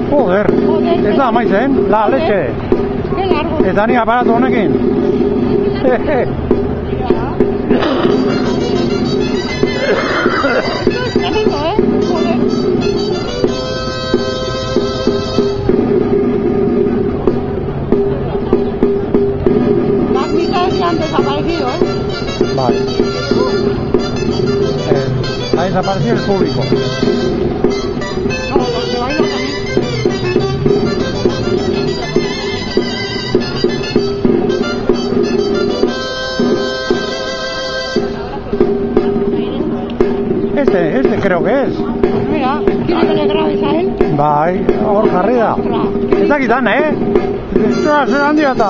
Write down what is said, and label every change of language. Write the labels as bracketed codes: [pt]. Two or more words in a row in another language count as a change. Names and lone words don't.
[es] Joder, [eu] ez da amaitzen, [es] la leche. Qué largo. [eu] Eta ni aparatu honekin. [es] Tremendo, joder. Las mitades ya han desaparecido, Vale. Ha desaparecido el público. No, los que bailan también. Este creo que es. Mira, ¿quiere que le grabes a él? [eu] Bai, hor jarri da. Ez dakitan, Zera, zer handia eta.